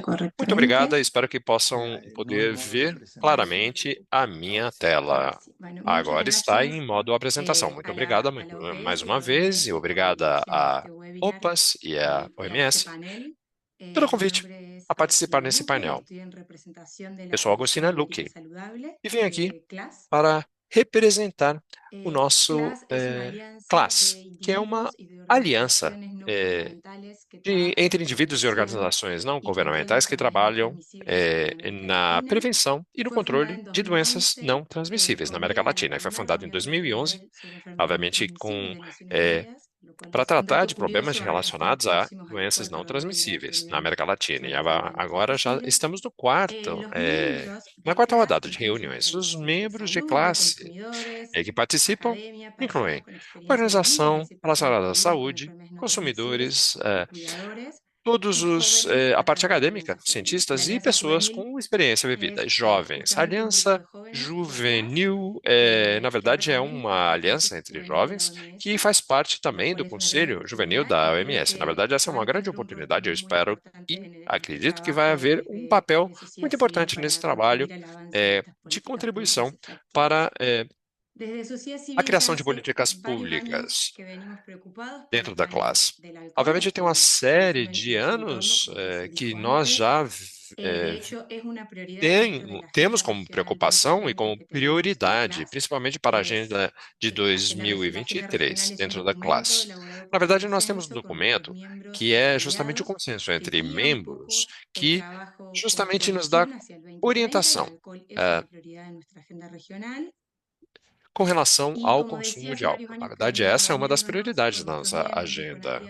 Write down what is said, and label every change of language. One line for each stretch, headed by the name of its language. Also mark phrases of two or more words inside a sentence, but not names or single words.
Portuguese: Muito
Spanish: correctamente.
Portuguese: obrigada, espero que possam
Spanish: No en
Portuguese: poder
Spanish: modo de
Portuguese: ver
Spanish: presentación.
Portuguese: claramente a minha
Spanish: Ahora
Portuguese: tela.
Spanish: sí. Bueno, muchas
Portuguese: Agora está
Spanish: gracias
Portuguese: em modo apresentação. Muito obrigada
Spanish: a la
Portuguese: mais
Spanish: OPS y a
Portuguese: uma vez e
Spanish: OMS por la
Portuguese: obrigada
Spanish: invitación a
Portuguese: a
Spanish: este webinar
Portuguese: OPAS e a
Spanish: y a este
Portuguese: OMS
Spanish: panel.
Portuguese: pelo
Spanish: Mi
Portuguese: convite
Spanish: nombre es
Portuguese: a participar
Spanish: Agustina
Portuguese: nesse
Spanish: Luque y
Portuguese: painel.
Spanish: estoy en representación de
Portuguese: Eu
Spanish: la
Portuguese: sou
Spanish: Comisión
Portuguese: Agostina
Spanish: América
Portuguese: Luque
Spanish: Saludable
Portuguese: e vim aqui
Spanish: de CLAS.
Portuguese: para representar o nosso
Spanish: CLAS es una alianza de
Portuguese: CLAS, que é uma
Spanish: individuos y de
Portuguese: aliança
Spanish: organizaciones no gubernamentales que
Portuguese: entre
Spanish: trabajan en la
Portuguese: indivíduos e
Spanish: prevención
Portuguese: organizações não
Spanish: y control de
Portuguese: governamentais que
Spanish: enfermedades
Portuguese: trabalham
Spanish: transmisibles en América
Portuguese: na
Spanish: Latina.
Portuguese: prevenção e no
Spanish: Fue fundada
Portuguese: controle
Spanish: en
Portuguese: de doenças
Spanish: 2011
Portuguese: não transmissíveis na
Spanish: con
Portuguese: América
Spanish: miras a la
Portuguese: Latina. E foi
Spanish: primera
Portuguese: fundado em
Spanish: reunión
Portuguese: 2011,
Spanish: multinivel sobre enfermedades
Portuguese: obviamente
Spanish: transmisibles
Portuguese: com
Spanish: de Naciones eh, Unidas, lo cual
Portuguese: para
Spanish: es un
Portuguese: tratar
Spanish: dato
Portuguese: de problemas
Spanish: curioso. Ahora ya estamos
Portuguese: relacionados a
Spanish: próximos al
Portuguese: doenças
Spanish: encuentro
Portuguese: não
Spanish: de la primera
Portuguese: transmissíveis na
Spanish: reunión
Portuguese: América Latina. E
Spanish: sobre enfermedades
Portuguese: agora já
Spanish: transmisibles.
Portuguese: estamos no quarto,
Spanish: Los miembros
Portuguese: na
Spanish: de
Portuguese: quarta
Spanish: CLAS
Portuguese: rodada de
Spanish: incluyen
Portuguese: reuniões. Os
Spanish: organizaciones de
Portuguese: membros de
Spanish: salud, de
Portuguese: classe
Spanish: consumidores,
Portuguese: que participam
Spanish: academia, personas
Portuguese: incluem
Spanish: con experiencia clínica, es
Portuguese: organização
Spanish: decir, personas
Portuguese: relacionada
Spanish: que
Portuguese: à
Spanish: viven con
Portuguese: saúde,
Spanish: enfermedades no transmisibles
Portuguese: consumidores,
Spanish: y cuidadores,
Portuguese: todos
Spanish: y jóvenes
Portuguese: a
Spanish: a
Portuguese: parte
Spanish: cargo de
Portuguese: acadêmica,
Spanish: organizaciones. La
Portuguese: cientistas e
Spanish: Alianza
Portuguese: pessoas
Spanish: Juvenil
Portuguese: com experiência vivida,
Spanish: es
Portuguese: jovens. A
Spanish: justamente un grupo
Portuguese: Aliança
Spanish: de jóvenes de CLAS
Portuguese: Juvenil, na
Spanish: que
Portuguese: verdade, é
Spanish: representa
Portuguese: uma
Spanish: al Consejo
Portuguese: aliança entre
Spanish: Juvenil de la
Portuguese: jovens que
Spanish: OMS,
Portuguese: faz parte
Spanish: lo
Portuguese: também
Spanish: cual
Portuguese: do
Spanish: es una gran
Portuguese: Conselho Juvenil
Spanish: oportunidad y
Portuguese: da
Spanish: creo
Portuguese: OMS. Na
Spanish: que
Portuguese: verdade, essa é
Spanish: va
Portuguese: uma
Spanish: a
Portuguese: grande
Spanish: tener un rol
Portuguese: oportunidade. Eu
Spanish: también muy
Portuguese: espero
Spanish: importante
Portuguese: e
Spanish: en el
Portuguese: acredito que vai
Spanish: trabajo
Portuguese: haver um papel
Spanish: de sociedad
Portuguese: muito
Spanish: civil
Portuguese: importante nesse
Spanish: para
Portuguese: trabalho
Spanish: contribuir al avance de estas
Portuguese: de
Spanish: políticas
Portuguese: contribuição
Spanish: públicas efectivas.
Portuguese: para
Spanish: Desde sociedad
Portuguese: a
Spanish: civil ya
Portuguese: criação de
Spanish: hace
Portuguese: políticas
Spanish: varios años
Portuguese: públicas
Spanish: que venimos preocupados por
Portuguese: dentro
Spanish: el
Portuguese: da
Spanish: daño
Portuguese: classe.
Spanish: del alcohol
Portuguese: Obviamente, tem uma
Spanish: en el
Portuguese: série
Spanish: consumo
Portuguese: de
Spanish: y su entorno,
Portuguese: anos
Spanish: como ya se
Portuguese: que
Spanish: dijo
Portuguese: nós
Spanish: antes.
Portuguese: já
Spanish: De hecho, es una prioridad dentro de la
Portuguese: temos
Spanish: Agenda
Portuguese: como
Spanish: Regional
Portuguese: preocupação e
Spanish: 2030
Portuguese: como
Spanish: que tenemos de
Portuguese: prioridade,
Spanish: CLAS.
Portuguese: principalmente para a
Spanish: Es,
Portuguese: agenda de
Spanish: la Agenda Regional
Portuguese: 2023,
Spanish: es un
Portuguese: dentro da
Spanish: documento
Portuguese: classe.
Spanish: elaborado
Portuguese: Na
Spanish: por
Portuguese: verdade, nós temos um
Spanish: consenso con nuestros
Portuguese: documento
Spanish: miembros
Portuguese: que
Spanish: y
Portuguese: é justamente o
Spanish: afiliados
Portuguese: consenso
Spanish: que
Portuguese: entre
Spanish: guía un poco
Portuguese: membros
Spanish: el
Portuguese: que
Spanish: trabajo con
Portuguese: justamente nos dá
Spanish: proyección hacia el 2030. El
Portuguese: orientação
Spanish: alcohol es eh, una prioridad de nuestra agenda regional.
Portuguese: com relação
Spanish: Y
Portuguese: ao
Spanish: como decía,
Portuguese: consumo de
Spanish: hace varios
Portuguese: álcool. Na
Spanish: años que
Portuguese: verdade,
Spanish: venimos
Portuguese: essa é uma das
Spanish: reuniéndonos
Portuguese: prioridades
Spanish: con
Portuguese: da
Spanish: nuestros
Portuguese: nossa
Spanish: miembros y con
Portuguese: agenda